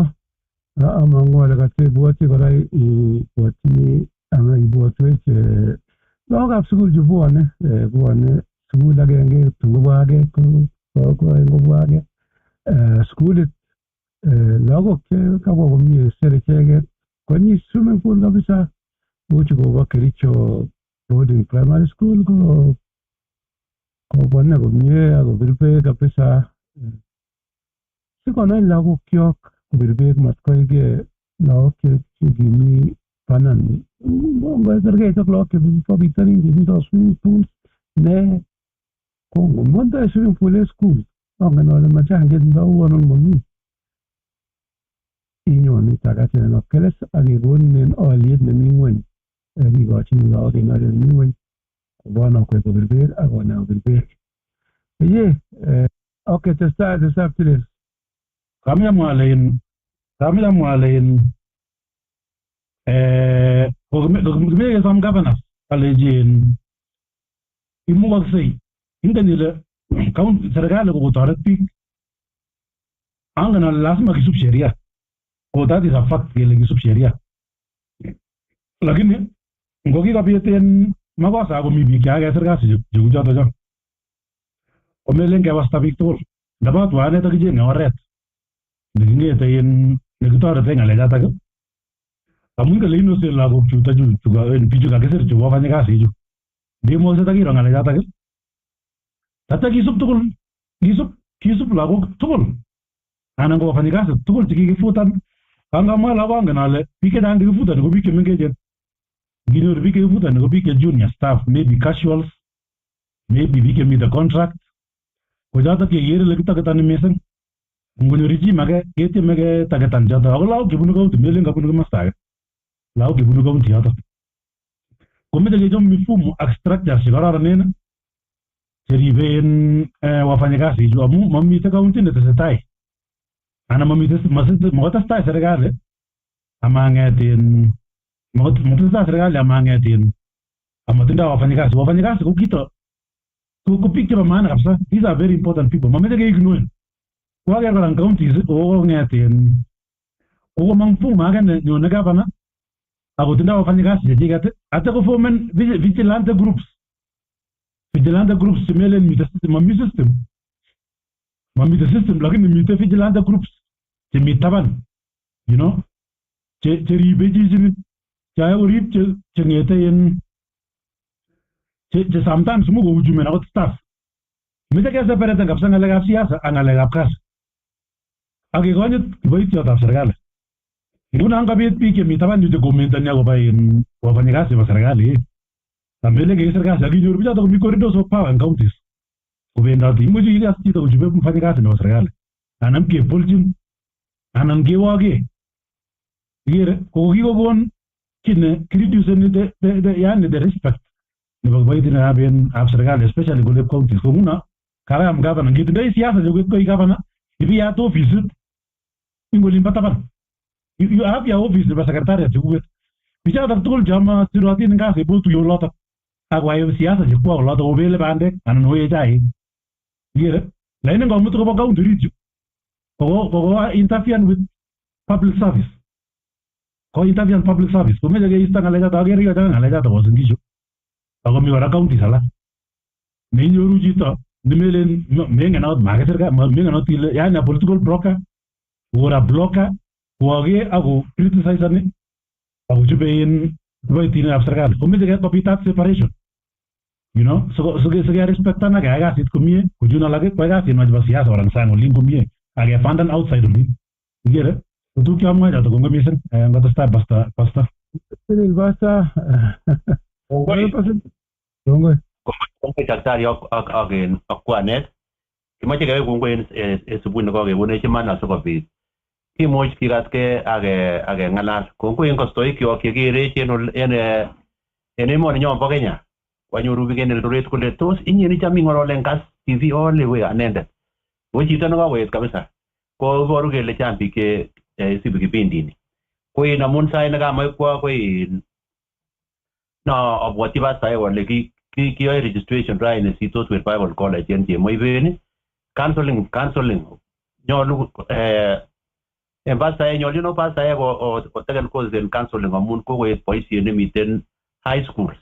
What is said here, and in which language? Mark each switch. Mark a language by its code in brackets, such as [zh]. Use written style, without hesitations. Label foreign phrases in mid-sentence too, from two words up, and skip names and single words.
[kln] Amangu ale katebwoti kora ibwotini ana ibwotwech lagokab sukul chu bwone sukul agenge tungobwa age kobwa age sukulit lagok che kabwa komie ser icheket konyi [en] swimming pool [kln] kabisa. Muchi koba Kericho boarding primary school kobwane komie akobir beek kabisa. Sikonai lagok kyok kobir beek matkoige lagok chekimi banan kerkeit ak lagok chebo bitonin chetindo [en] swimming pool [kln] ne kongomondoi [en] swimming pool [kln] en school. Angen ale machang chetindo uonon momi. Inyon itakachen en Kalas ak kekonin oliet nemi ng'weny. Kikochin lagok en oliet nemi ng'weny kobwan akwek kobir beek ak konai kobir beek. Okay, testai Phyllis. Kamyamwa alen kokimeke som governors alejin imukaksei ingen ile serikali kokotoret biik angen ale lazima kisub sheria. [en] Oh, that is a fact [kln] kele kisub sheria. Lakini ngokikobiten makosa komi biik chekakesir kasi cheu choto cho. Komelen kewasta biik tugul. Ndaba twanet akichenge oret nekingete nekitorete ng'alechatak. Amun kele inosen lagok chuto bichu kakisir chu kofanye kasi chu. Ndimokse takiro ng'alechatak. Tata kisub tugul, kisub lagok tugul. Anan ko wafanyikazi tugul chekikifutan. Kangamwa labangen ale biik chechang chekifutan ko biik chemengechen. Nginyoru biik chekifutan ko biik che [en] junior staff, maybe casuals, maybe [kln] biik chemite contract. Ko chotok kekere ole kitaketani mising. Ngonyoru chi make ketieme ketaketan chotok. Ako lagok chebunu county melen kabunu komasta age. Lagok chebunu county yotok. Komeche kechop mifumo ak structures chekororonen cheriben wafanyikazi chu amu mamite county netesetai. Ana makotestai serikali amang'etin makotestai serikali amang'etin amatindoi wafanyikazi. Wafanyikazi ko kito ko biik chebo maana kabisa. [en] These are very important people. [kln] Mameche keignore. Kwaker kora counties kokong'etin kokomang mfumo age nenyone gavana akotindoi wafanyikazi chechiket atya koformen [en] vigilante groups. Vigilante groups [kln] chemelen mami system lakini mite [en] vigilante groups [kln] chemi taban, [en] you know, [kln] cheribe chichini chae korib cheng'ete che sometimes muko uchumen akot staff. Meche keseparate kabisa ng'alekab siasa ak ng'alekab kasi. Ak kekonyit kiboitiotab serikali. Nguno ngobit biik chemi taban yu chekomentoni akobo wafanyikazi chebo serikali. Amele kekisir kasi ak kinyoru bichotok komi [en] corridors of power [kln] en counties. Kubendoti imuchi ikas chito kochube mfanyikazi nebo serikali. Anan kepolchin anan kewoge. Ikere kokikokon ki ne kireduceni yani [en] the respect [kln] nebo kiboitinikab serikali especially kole counties. Ko nguno karam gavana ngitindoi siasa chekuket koi gavana ibiyat ofisit ing olimbo taban. [en] You have your office nebo secretariat chekuket. [kln] Bichotok tugul choma sirotin ing kasi botuyo olotok ak wae siasa chekwa olotok obele bandek anan oe chaik. Ikere lakini ngomut kobo county region koko [en] interfere with public service. [kln] Ko [en] interfere public service. [kln] Komeche keista ng'alechatak akere yochake ng'alechatak kosingisho. Ako mi kora counties alak. Neinyoru chito nemelen mengen akot makisir ka mengen akot ile yani [en] a political broker or a blocker [kln] koage ako criticizani ako chube kiboitinikab serikali. Komeche kobitat separation. [en] You know, so [kln] respectan ak keyai kasit komie, kuchun alak kwai kasit nebo siasa orang sang olin komie, ak kefandan outside olin. Ikere, ko tuguk cheamwae chotok kongoi mising, ngotestai pasta. Pasta. Kongoi daktari ak kwanet. Kimoche kewek kongoi en subui nekokekonech iman asikobit kimuch kikatkei ak ng'alal. Kongoi en kostoikyok chekerech en emoninyon bo Kenya. Wanyoru biik en Eldoret kole tos inye nicham ing'ololen Kass TV [en] all the way [kln] anendet. Ko chito nekakoet kabisa. Ko iboru kele chang biik che sibi kipindini. Ko in amun sait nekamach kwo ko in abwoti pastor kole kiyoe registration raini sitos with Bible College en chemoibeni counseling nyolu en pastor nyolu pastor ko [en] taken course [kln] en counseling amun kokoet boisiet nemiten [en] high schools.